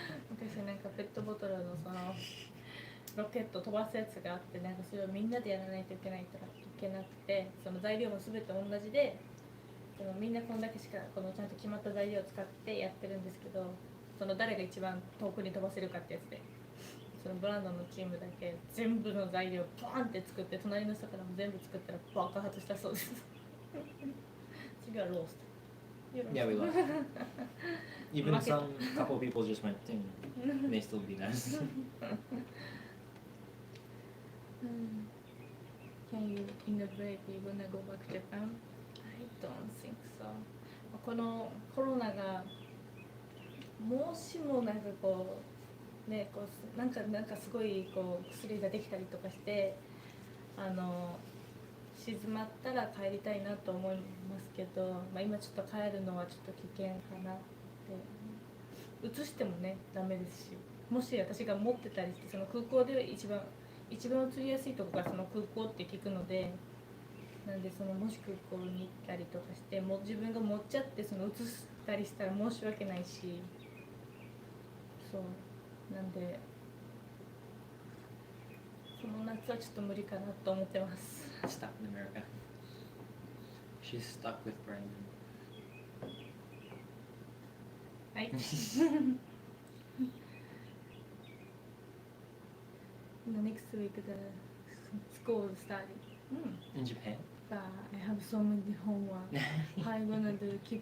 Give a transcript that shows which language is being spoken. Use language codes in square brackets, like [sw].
[ja] 昔なんかペットボトルのそのロケット飛ばすやつがあって、なんかそれをみんなでやらないといけないとかいけなくて、その材料も全て同じで、そのみんなこんだけしかこのちゃんと決まった材料を使ってやってるんですけど、その誰が一番遠くに飛ばせるかってやつで、そのブランドンのチームだけ全部の材料バーンって作って、隣の人からも全部作ったら爆発したそうです。次はロースト。 [en] Yeah, we lost. Even some couple people just went, ding, and they still beat us. Can you in the break you gonna go back to Japan? I don't think so. [ja] このコロナがもしもなんかこうねこうなんかすごいこう薬ができたりとかして静まったら帰りたいなと思いますけど、まあ、今ちょっと帰るのはちょっと危険かなって移してもねダメですし、もし私が持ってたりしてその空港で一番移りやすいところがその空港って聞くので、なんでそのもし空港に行ったりとかしても自分が持っちゃってその移したりしたら申し訳ないし、そうなんでこの夏はちょっと無理かなと思ってます。 [en] Stuck in America. She's stuck with Brandon. [ja] はい。 [en] Next week the school starting. In Japan? But I have so many homework. How you gonna do?